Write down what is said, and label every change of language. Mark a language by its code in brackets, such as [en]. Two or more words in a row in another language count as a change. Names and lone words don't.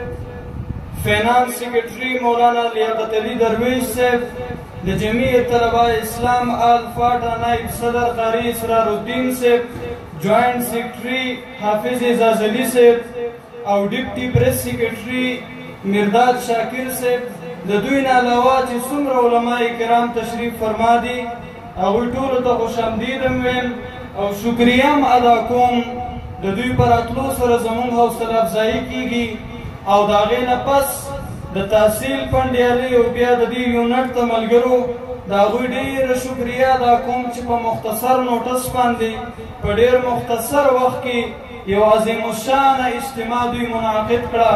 [ps] فینانس سیکرٹری مولانا لیاقت علی درویش صاحب، جمعیت طلباء اسلام آل فاٹا نائب صدر قاری اسرار الدین صاحب، جوائنٹ سیکرٹری حافظ اعزاز علی صاحب او ڈپٹی پریس سیکرٹری مرداد شاکر صاحب، د دوی نه علاوه چې څومره علماء کرام تشریف فرما دي، هغوی ټولو ته خوش آمدید ویم او شکریه هم ادا کوم. د دوی په راتلو سره زموږ حوصله افزایي کیږي او د هغې نه پس د تحصیل پنډیالۍ او بیا د دې یونټ ته ملګرو د هغوی ډېره شکریه ادا کوم چې په مختصر نوټس باندې په ډېر مختصر وخت کې یو عظیم الشانه اجتماع دوی منعقد کړه.